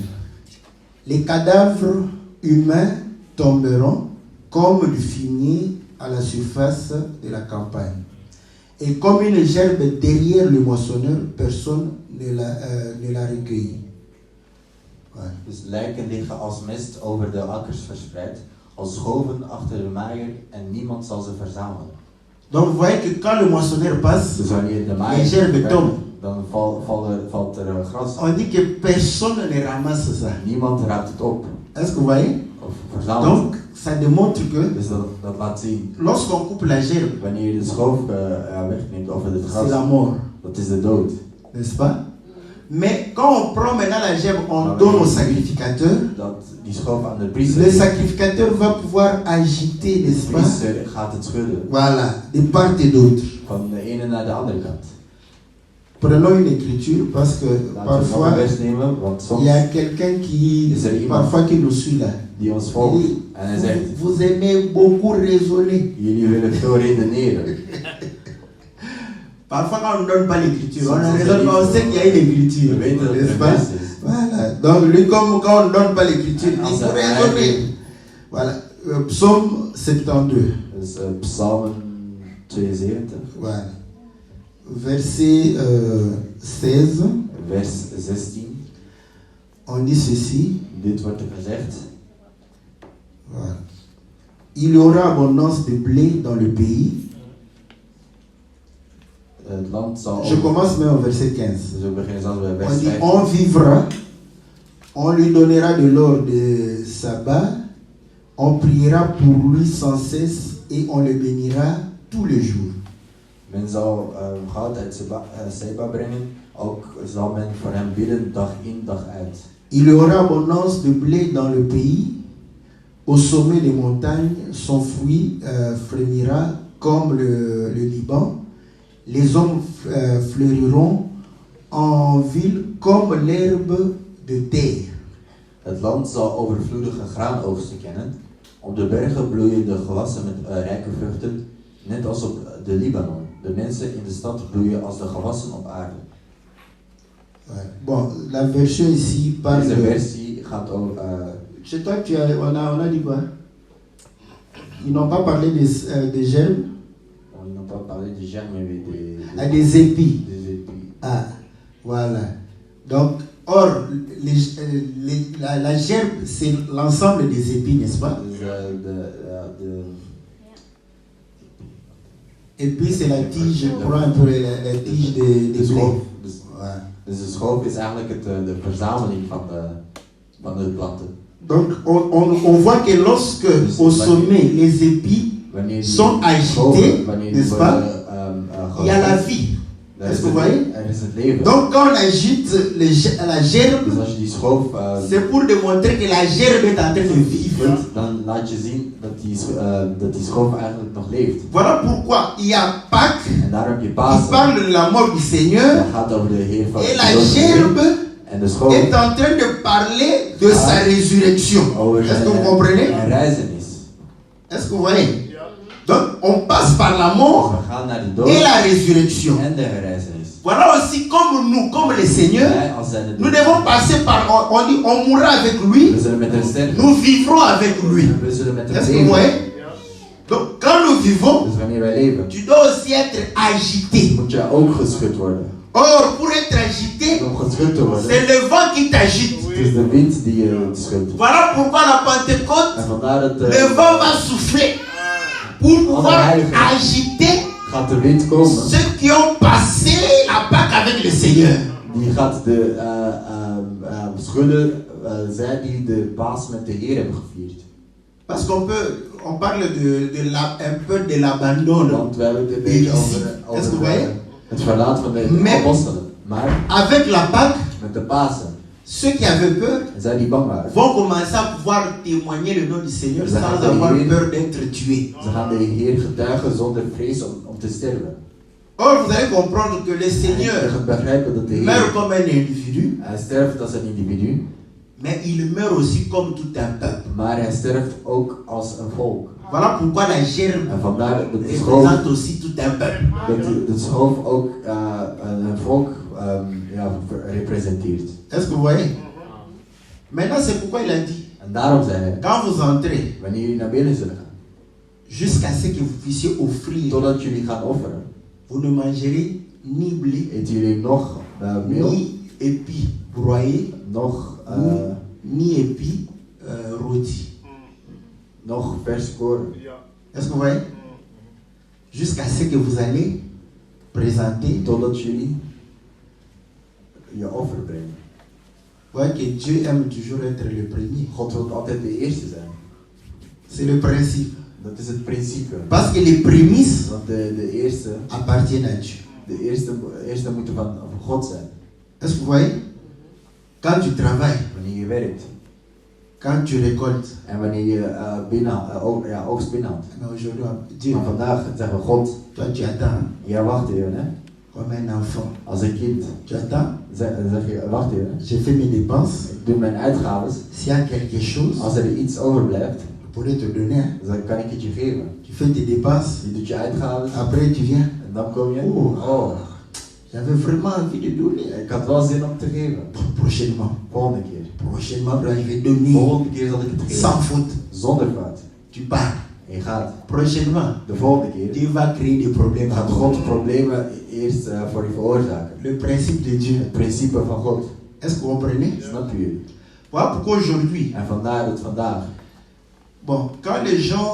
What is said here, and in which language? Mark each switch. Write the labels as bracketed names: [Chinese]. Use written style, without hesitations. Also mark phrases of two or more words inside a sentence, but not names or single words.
[French] Les cadavres humains tomberont comme du fumier à la surface de la campagne. Et comme une gerbe derrière le moissonneur, personne ne la recueillit. Ouais. [Dutch] Dus lijken liggen als mist over de akkers verspreid, als schoven achter de maaier en niemand zal ze verzamelen. [French] Donc vous voyez que quand le moissonneur passe, [Dutch] Dus wanneer de [French] les [Dutch] maaier [French] gerbes tombent. [Dutch] dan valt er gras. [French] On dit que personne ne ramasse ça. [Dutch] Niemand raapt het op [French] Est-ce que vous voyez? [Dutch] of verzamelt. [French] Donc ça démontre que [Dutch] Dus dat laat zien. [French] lorsqu'on coupe la gerbe, [Dutch] Wanneer je de schoof wegneemt of het [French] c'est [Dutch] gras, [French] la mort, [Dutch] dat is de dood. [French] n'est-ce pas? Mais quand on prend maintenant la gerbe, on donne au sacrificateur. [Dutch] Die schoof aan de [French] Le [Dutch] priester. [French] sacrificateur va pouvoir agiter, [Dutch] De [French] n'est-ce pas? [Dutch] priester gaat het schudden [French] Voilà, de part et d'autre. [Dutch] van de ene naar de andere kant. [French] Prenons une écriture parce que [Dutch] Laten we nog [French] parfois [Dutch] een vers nemen, want [French] il [Dutch] soms [French] y a quelqu'un qui [Dutch] is er iemand [French] parfois qui nous suit là. [Dutch] die ons [French] Il [Dutch] volgt dit, en hij zegt, [French] vous aimez beaucoup raisonner. [Dutch] jullie willen veel redeneren. [French] Parfois quand on ne donne pas l'écriture, on Ça, ne c'est raisonne pas, on sait qu'il y a une écriture, [Dutch] We weten dat er [French] n'est-ce [Dutch] een [French] pas? [Dutch] vers is. [French] Voilà. Donc lui comme quand on ne donne pas l'écriture, il faut raisonner. Voilà. Psaume 72. [Dutch] Dus Psalmen 72, [French] Voilà. Verset 16. [Dutch] vers 16. [French] On dit ceci. [Dutch] Dit wordt er gezegd. [French] Voilà. Il y aura abondance de blé dans le pays. [Dutch] Het land zal... [French] Je commence même au verset 15. [Dutch] Dus we beginnen zelfs bij [French] On [Dutch] vers [French] dit [Dutch] 15. [French] on vivra, on lui donnera de l'or de sabbat, on priera pour lui sans cesse et on le bénira tous les jours. [Dutch] Men zal goud uit Seba brengen, ook zal men voor hem bidden dag in dag uit. [French] Il y aura abondance de blé dans le pays. Au sommet des montagnes, son fruit frémira comme le Liban. Les hommes fleuriront en ville comme l'herbe de terre. [Dutch] Het land zal overvloedige graanoogsten kennen. Op de bergen bloeien de gewassen met rijke vruchten, net als op de Libanon. De mensen in de stad bloeien als de gewassen op aarde. [French] Ouais. Bon, la version ici parle [Dutch] Deze [French] de... [Dutch] versie gaat over... [French] Chez toi, on a dit quoi? Ils n'ont pas parlé des germes, on n'a pas parlé de germes, mais des épis. des épis. Ah, voilà. Donc, or, la gerbe, c'est l'ensemble des épis, n'est-ce pas? Et puis, c'est la tige, je prends un peu la tige de blé. Voilà. [Dutch] Dus de schoof is eigenlijk de verzameling van de planten. [French] Donc, on voit que lorsque au sommet, les épis sont agités, n'est-ce pas? Il y a la vie. Est-ce que vous voyez? Donc, quand on agite la gerbe, [Dutch] Dus als je die schoof [French] c'est pour démontrer que la gerbe est en train de vivre. [Dutch] dan laat je zien dat die schoof eigenlijk nog leeft. [French] Voilà pourquoi il y a Pâques, [Dutch] En daarom heb je [French] il [Dutch] Pasen. [French] parle de la mort du Seigneur, [Dutch] Dat gaat over de Heer van et de [French] la [Dutch] dood van de Heer. [French] gerbe [Dutch] En de schoof [French] est en train de parler de sa résurrection. [Dutch] over [French] Est-ce que vous comprenez? [Dutch] zijn reizenis. [French] Est-ce que vous voyez? Donc, on passe par la [Dutch] Dus [French] mort [Dutch] we gaan naar de dood [French] et la résurrection. [Dutch] en de reizenis. [French] Voilà aussi comme nous, comme les seigneurs, [Dutch] Wij als zijn [French] nous devons passer par, on dit, on mourra avec lui, [Dutch] we zullen met hem sterven. [French] nous vivrons avec lui. [Dutch] We zullen met hem [French] Est-ce que vous [Dutch] leven. [French] voyez? Donc, quand nous nous vivons, [Dutch] Dus wanneer wij leven, [French] tu dois aussi être agité. [Dutch] moet je ook geschud worden. [French] Or, pour être agité, [Dutch] Om geschud te worden, [French] c'est le vent qui t'agite. [Dutch] het is de wind die je schudt. [French] Voilà pourquoi la Pentecôte, [Dutch] En vandaar dat [French] le vent va souffler pour pouvoir agiter [Dutch] gaat de wind komen. [French] ceux qui ont passé la Pâque avec le Seigneur. [Dutch] Die gaat de schudden zij die de Paas met de Heer hebben gevierd. [French] Parce on parle un peu de l'abandon. [Dutch] Want we hebben het een beetje over het verlaat van de apostelen. Maar [French] avec la Pâque, [Dutch] met de Pasen, [French] ceux qui avaient peur [Dutch] zij die bang waren, [French] vont commencer à pouvoir témoigner le nom du Seigneur sans avoir peur d'être tués. [Dutch] Ze gaan de Heer getuigen zonder vrees om te sterven. [French] Or, vous allez comprendre que le Seigneur [Dutch] Je gaat begrijpen dat de Heer [French] meurt comme un individu, [Dutch] hij sterft als een individu, [French] mais il meurt aussi comme tout un peuple. [Dutch] maar hij sterft ook als een volk. [French] Voilà pourquoi la gerbe [Dutch] En vandaar dat de schoof, [French] représente aussi tout un peuple. [Dutch] dat de schoof ook een volk representeert. [French] Est-ce que vous voyez? Maintenant, c'est pourquoi il a dit, [Dutch] En daarom zei hij, [French] quand vous entrez, [Dutch] wanneer jullie naar binnen zullen gaan, [French] jusqu'à ce que vous puissiez offrir, [Dutch] totdat jullie gaan offeren, [French] vous ne mangerez ni blé, [Dutch] eten jullie nog meel, [French] ni épis broyés, [Dutch] nog [French] ni épis rôtis. [Dutch] nog vers koren. [French] Est-ce que vous voyez? Jusqu'à ce que vous allez présenter. [Dutch] Totdat jullie je offer brengen. [French] Vous voyez que Dieu aime toujours être le premier. [Dutch] God wil altijd de eerste zijn. [French] C'est le principe. [Dutch] Dat is het principe. [French] Parce que les prémices [Dutch] Want de eerste, [French] appartiennent à Dieu. [Dutch] de eerste moeten van God zijn. [French] Est-ce que vous voyez? Quand tu travailles, [Dutch] Wanneer je werkt [French] quand tu récoltes, [Dutch] en wanneer je oogst binnenhaalt. [French] mais aujourd'hui, Dieu, [Dutch] Maar vandaag zeggen we God, [French] toi tu attends [Dutch] ja wacht even hè. [French] comme un enfant. [Dutch] Als een kind [French] Tu attends, [Dutch] zeg je wacht even. [French] j'ai fait mes dépenses. [Dutch] Ik doe mijn uitgaves. [French] S'il y a quelque chose, [Dutch] Als er iets overblijft, [French] je pourrais te donner. Hein. [Dutch] dan kan ik het je geven. [French] Tu fais tes dépenses, [Dutch] Je doet je uitgaves [French] après tu viens. [Dutch] en dan kom je. [French] Oh, j'avais vraiment envie de donner. [Dutch] Ik had wel zin om te geven. [French] Prochainement, [Dutch] Volgende keer. [French] prochainement, je vais donner [Dutch] Volgende keer zal ik het geven. [French] sans faute. [Dutch] Zonder fout. [French] Tu pars. [Dutch] En je gaat. [French] Prochainement, [Dutch] De volgende keer [French] Dieu va créer des problèmes. [Dutch] gaat God problemen eerst voor je veroorzaken. [French] Le principe de Dieu. [Dutch] Het principe van God. [French] Est-ce que vous comprenez? [Dutch] Snap je? [French] Voilà pourquoi aujourd'hui, [Dutch] En vandaar dat vandaag, [French] bon, quand les gens,